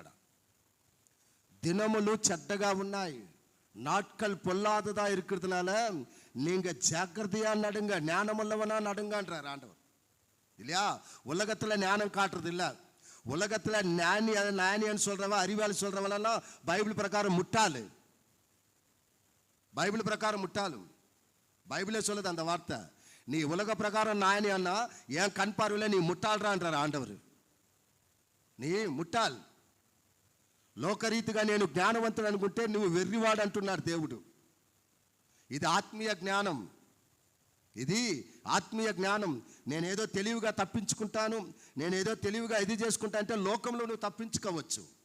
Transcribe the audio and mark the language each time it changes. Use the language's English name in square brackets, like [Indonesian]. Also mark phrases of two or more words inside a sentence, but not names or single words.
[Telugu] దినములు చెడ్డగా ఉన్నాయి, [Tamil] நாட்கள் பொல்லாததா இருக்கிறதுனால நீங்க ஜாக்கிரதையா நடுங்க, ஞானம் உள்ளவனா நடுங்கன்றார் ஆண்டவர். இல்லையா? உலகத்துல ஞானம் காட்டுறது இல்லை. உலகத்துல ஞானின்னு சொல்றவன், அறிவாளி சொல்றவனெல்லாம் பைபிள் பிரகாரம் முட்டாளு. பைபிளே சொல்லுது அந்த வார்த்தை. நீ உலக பிரகாரம் ஞானி அண்ணா, என் கண் பார்வையில் நீ முட்டாலராண்டாரு ஆண்டவரு. நீ முட்டாள். [Telugu] లోకరీతిగా నేను జ్ఞానవంతుడు అనుకుంటే నువ్వు వెర్రివాడు అంటున్నాడు దేవుడు. ఇది ఆత్మీయ జ్ఞానం. నేనేదో తెలివిగా తప్పించుకుంటాను, నేనేదో తెలివిగా ఇది చేసుకుంటా అంటే లోకంలో నువ్వు తప్పించుకోవచ్చు.